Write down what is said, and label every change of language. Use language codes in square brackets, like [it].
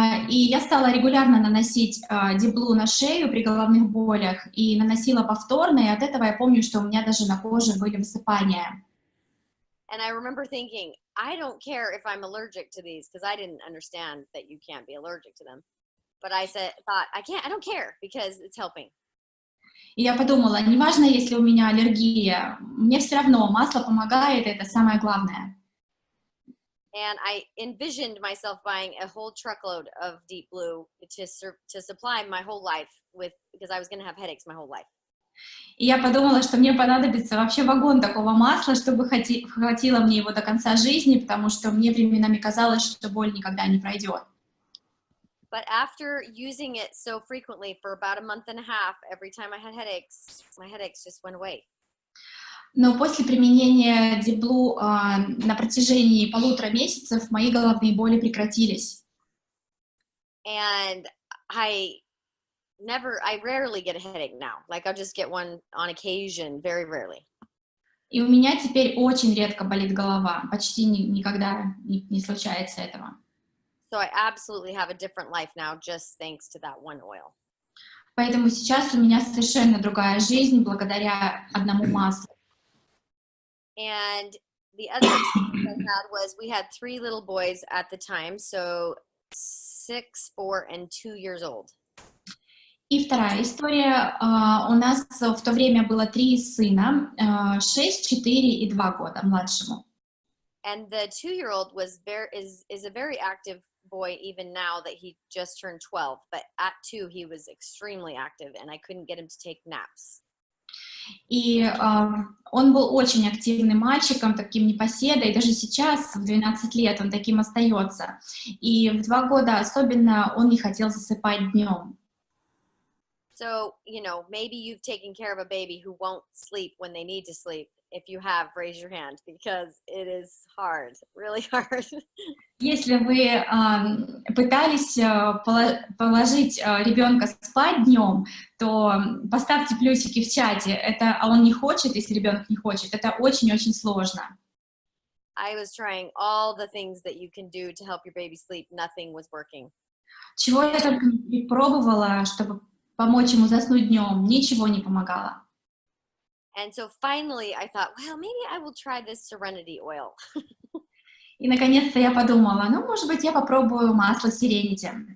[ru] И я стала регулярно наносить Deep Blue на шею при головных болях, и наносила повторно, и от этого я помню, что у меня даже на коже были высыпания. [en] And I remember thinking, I don't care if I'm allergic to these, because I didn't understand that you can't be allergic to them. But I thought, I don't care, because it's helping. [ru] И я подумала, неважно, если у меня аллергия, мне все равно, масло помогает, это самое главное. [en] And I envisioned myself buying a whole truckload of Deep Blue to supply my whole life with, because I was going to have headaches my whole life. [ru] И я подумала, что мне понадобится вообще вагон такого масла, чтобы хватило мне его до конца жизни, потому что мне временами казалось, что боль никогда не пройдет. [en] But after using it so frequently for about a month and a half, every time I had headaches, my headaches just went away. [ru] Но после применения Deep Blue на протяжении 1,5 месяцев мои головные боли прекратились. [en] And I rarely get a headache now. Like I'll just get one on occasion, very rarely. [ru] И у меня теперь очень редко болит голова, почти никогда не случается этого. [en] So I absolutely have a different life now, just thanks to that one oil. [ru] Поэтому сейчас у меня совершенно другая жизнь благодаря одному маслу. [en] And the other experience I had was we had 3 little boys at the time, so 6, 4, and 2 years old. [ru] И вторая история. У нас в то время было 3 сына, 6, 4 и 2 года младшему. [en] And the 2-year-old is a very active boy even now that he just turned 12. But at 2, he was extremely active, and I couldn't get him to take naps. [ru] И он был очень активным мальчиком, таким непоседой, даже сейчас, в 12 лет, он таким остается. И в 2 года особенно он не хотел засыпать днем. [en] So, maybe you've taken care of a baby who won't sleep when they need to sleep. If you have, raise your hand, because it is hard, really hard. [ru] Если вы пытались положить ребенка спать днем, то поставьте плюсики в чате. А он не хочет, если ребенок не хочет. Это очень-очень сложно. [en] I was trying all the things that you can do to help your baby sleep. Nothing was working. [ru] Чего я только не пробовала, чтобы помочь ему заснуть днем, ничего не помогало. [en] And so finally I thought, well, maybe I will try this Serenity oil. [ru] И наконец-то я подумала, может быть, я попробую масло Serenity.